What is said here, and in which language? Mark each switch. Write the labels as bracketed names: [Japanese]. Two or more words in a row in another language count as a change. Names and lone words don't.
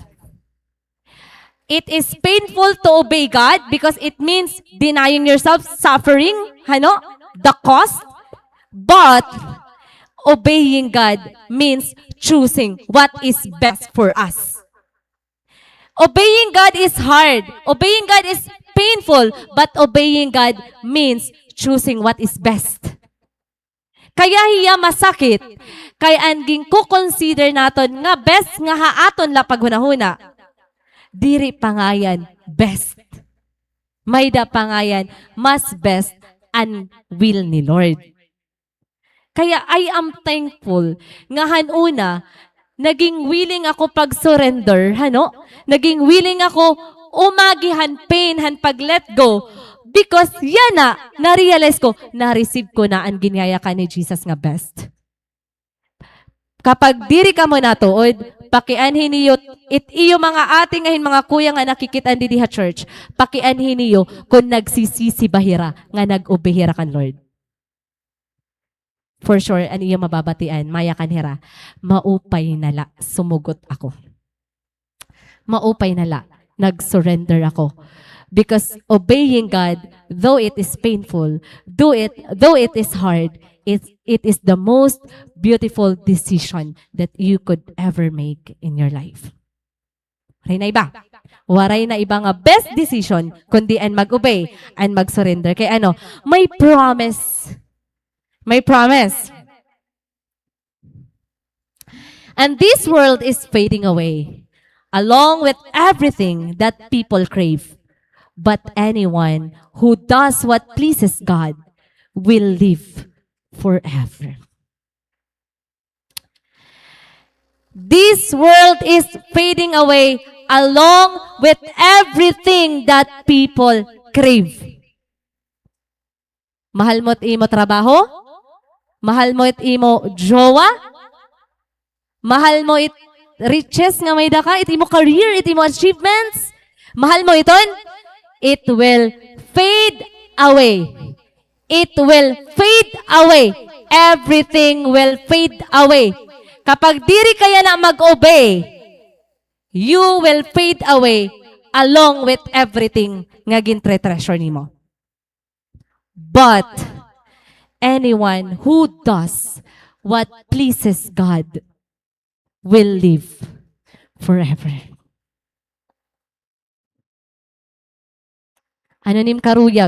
[English] It is painful to obey God because it means denying yourself, suffering, the cost. But obeying God means choosing what is best for us. Obeying God is hard. Obeying God is painful. But obeying God means choosing what is best. [Waray] Kaya hiya masakit, kay anging ko-consider naton nga best nga haaton la paghunahuna. Diri pangayan best. May da pangayan mas best and will ni Lord. Kaya [English] I am thankful [Waray] nga hanuna, naging willing ako pag-surrender, Naging willing ako umagihan pain, pag-let go. Because yan na-realize ko, na-receive ko na ang ginyaya ka ni Jesus nga best. Kapag diri ka mo natuod, pakianhin niyo, iyo mga ating ngayon mga kuya nga nakikitaan di diha church, pakianhin niyo kung nagsisisi bahira, nga nag-obehira kan Lord. [English] For sure, [Waray] ano iyo mababatian, maya kanhira, maupay nala, sumugot ako. Maupay nala, nag-surrender ako. [English] Because obeying God, though it is painful, though it is hard, it is the most beautiful decision that you could ever make in your life. [Waray] Waray na iba. Waray na iba nga best decision kundi ang mag-obey and mag-surrender. Kaya may promise. May promise. [English] And this world is fading away, along with everything that people crave. But anyone who does what pleases God will live forever. This world is fading away along with everything that people crave. [Waray] Mahal mo't imo trabaho? Mahal mo it imo jowa? Mahal mo it riches nga may daka? It imo career? It imo achievements? Mahal mo iton? [English] It will fade away. It will fade away. Everything will fade away. [Waray] Kapag diri kaya na mag-obey, [English] you will fade away along with everything [Waray] nga gintre-treasure nimo. [English] But anyone who does what pleases God will live forever. [Waray] Anonim karuyag.